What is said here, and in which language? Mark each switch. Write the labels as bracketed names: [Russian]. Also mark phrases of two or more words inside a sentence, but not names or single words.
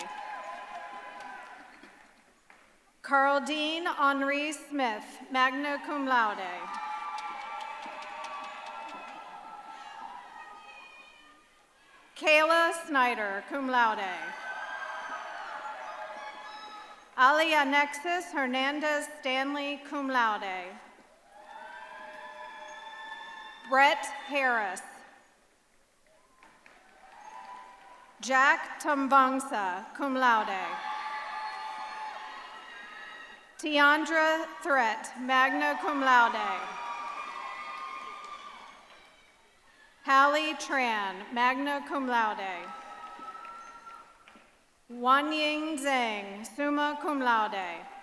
[English] Carl Dean Henri Smith, [Latin] magna cum laude. [English] Kayla Snyder, [Latin] cum laude. [English] Ali Alexis Hernandez Stanley, [Latin] cum laude. [English] Brett Harris. Jack Tumbangsa, [Latin] cum laude. [English] Tiandra Threat, [Latin] magna cum laude. [English] Hallie Tran, [Latin] magna cum laude. [English] Wanying Zhang, [Latin] summa cum laude.